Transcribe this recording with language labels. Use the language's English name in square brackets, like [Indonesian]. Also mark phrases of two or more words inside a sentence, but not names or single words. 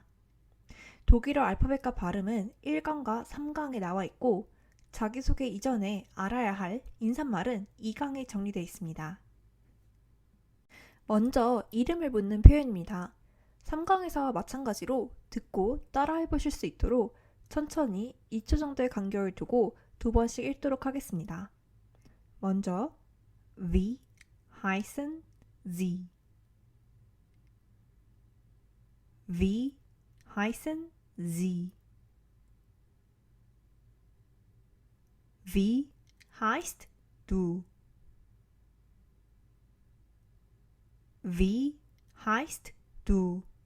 [Korean] 독일어 알파벳과 발음은 1강과 3강에 나와 있고 자기소개 이전에 알아야 할 인사말은 2강에 정리되어 있습니다. 먼저 이름을 묻는 표현입니다. 3강에서와 마찬가지로 듣고 따라해 보실 수 있도록 천천히 2초 정도의 간격을 두고 두 번씩 읽도록 하겠습니다. [German] 먼저 Wie heißen Sie? Wie heißen Sie? Wie heißt du? Wie heißt du?